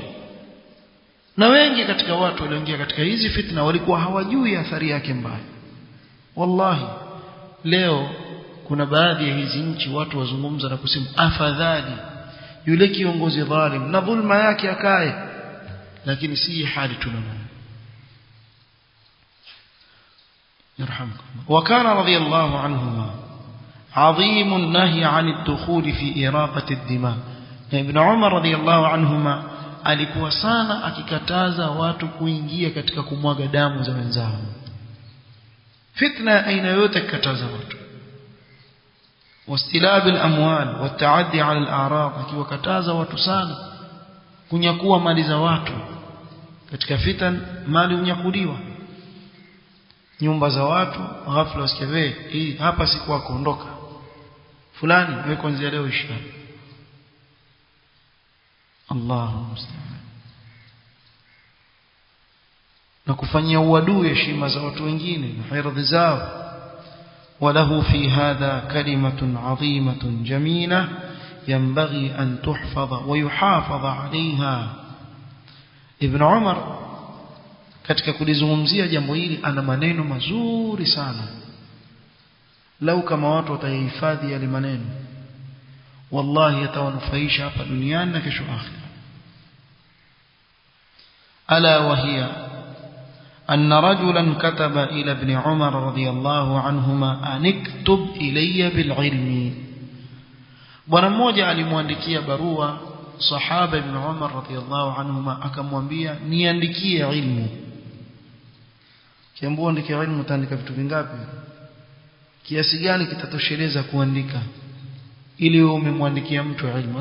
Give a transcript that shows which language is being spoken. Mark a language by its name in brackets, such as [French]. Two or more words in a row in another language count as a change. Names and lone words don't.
[Swahili] Na wengi katika watu walioingia katika hizi fitna walikuwa hawajui athari yake mbaya. Wallahi leo kuna baadhi ya hizi nchi watu wazungumza na kusema afadhali yule kiongozi dhalim na dhulma yake akae, lakini si hali tunayo. [Arabic] يرحمكم. وكان رضي الله عنهما عظيم النهي عن الدخول في إراقة الدماء. ابن عمر رضي الله عنهما [Swahili] alikuwa sana akikataza watu kuingia katika kumwaga damu za wenzao. Fitna aina yote kataza watu. [Arabic] واستلاب الأموال والتعدي على الأعراض, [Swahili] akiwakataza watu sana kunyakua mali za watu. Katika fitan mali unyakuliwa, nyumba za watu ghafla usikie hii hapa si kwako, ondoka fulani, wewe kuanzia leo ishi. [Arabic] الله المستعان. [Swahili] Na kufanyia uadui heshima za watu wengine na hiradhi zao. [Arabic] وله في هذا كلمة عظيمة جميلة ينبغي أن تحفظ ويحافظ عليها. [Swahili] ابن عمر katika kulizungumzia jambo hili ana maneno mazuri sana. Lau kama watu watahifadhi yale maneno, wallahi yatawanufaisha hapa duniani na kesho akhira. [Arabic] ألا وهي أن رجلا كتب إلى ابن عمر رضي الله عنهما أن اكتب إلي بالعلم. [Swahili] bwana mmoja alimwandikia barua sahaba ibn Umar [Arabic] رضي الله عنهما, [Swahili] akamwambia niandikie ilmu. Kiambiwa andike ilmu, utaandika vitu vingapi? Kiasi gani kitatosheleza kuandika ili wewe umemwandikia mtu ilmu?